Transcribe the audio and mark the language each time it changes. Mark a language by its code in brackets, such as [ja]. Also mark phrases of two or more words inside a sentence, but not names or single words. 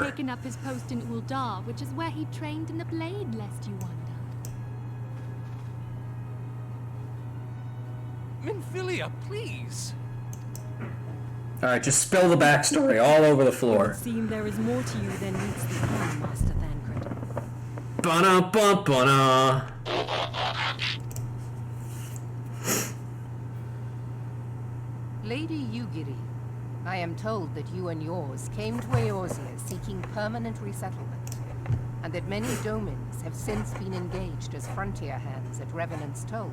[en] Or taken up his post in Uldar, which is where he trained in the blade, lest you wonder. Minfilia, please! Alright, just spill the backstory all over the It floor. would seem there is more to you than meets the eye, Master Thancred. Ba-na-ba-ba-na. Lady Yugiri, I am told that you and yours came to Eorzea seeking permanent resettlement, and that many domins have since been engaged as frontier hands at Revenant's Toll.